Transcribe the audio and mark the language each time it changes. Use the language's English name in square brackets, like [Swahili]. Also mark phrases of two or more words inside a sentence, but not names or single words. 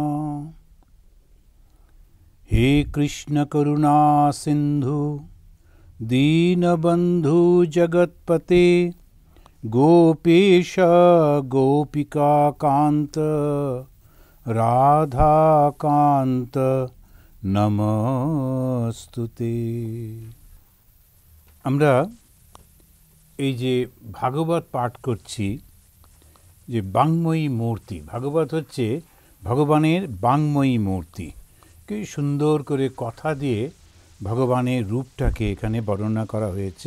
[Sanskrit] हे कृष्ण करुणा सिंधु दीनबंधु जगत्पते गोपेश गोपिका कांत राधा कांत नमस्तुते। [Bangla] আমরা এই যে ভাগবত পাঠ করছি, যে বাংময়ী মূর্তি, ভাগবত হচ্ছে ভগবানের বাংময়ী মূর্তি। কি সুন্দর করে কথা দিয়ে ভগবানের রূপটাকে এখানে বর্ণনা করা হয়েছে।